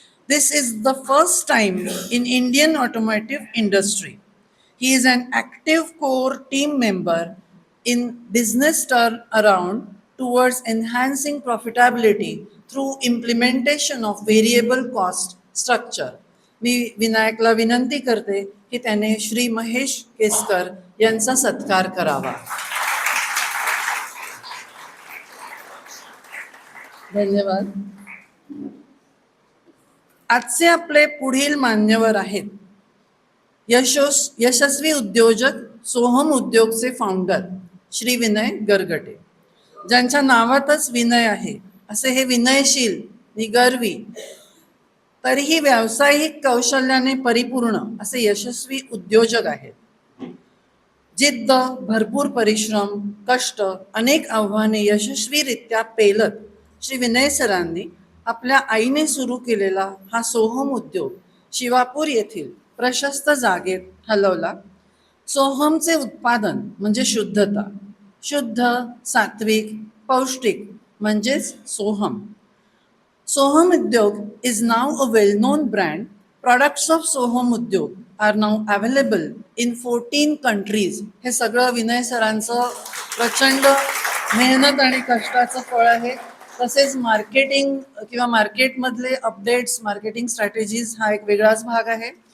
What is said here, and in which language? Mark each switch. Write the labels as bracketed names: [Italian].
[English] This is the first time in Indian automotive industry. He is an active core team member in business turnaround towards enhancing profitability through implementation of variable cost structure. [Marathi] मी विनायकला विनंती करते की त्याने श्री महेश केसकर यांचा सत्कार करावा. धन्यवाद. आजचे आपले पुढील मान्यवर आहेत यशस्वी उद्योजक, सोहम उद्योगचे फाउंडर श्री विनय गरगटे, ज्यांच्या नावातच विनय आहे. असे हे विनयशील, निगर्वी, तरीही व्यावसायिक कौशल्याने परिपूर्ण असे यशस्वी उद्योजक आहेत. जिद्द, भरपूर परिश्रम, कष्ट, अनेक आव्हाने यशस्वीरित्या पेलत श्री विनय सरांनी आपल्या आईने सुरू केलेला हा सोहम उद्योग शिवापूर येथील प्रशस्त जागेत हलवला. सोहमचे उत्पादन म्हणजे शुद्धता, शुद्ध, सात्विक, पौष्टिक म्हणजेच Soham. [English] Soham Udyog is now a well-known brand. Products of Soham Udyog are now available in 14 countries. [Marathi] हे सगळं विनय सरांचं प्रचंड मेहनत आणि कष्टाचं फळ आहे. तसेच मार्केटिंग किंवा मार्केटमधले अपडेट्स, मार्केटिंग स्ट्रॅटेजीज हा एक वेगळाच भाग आहे.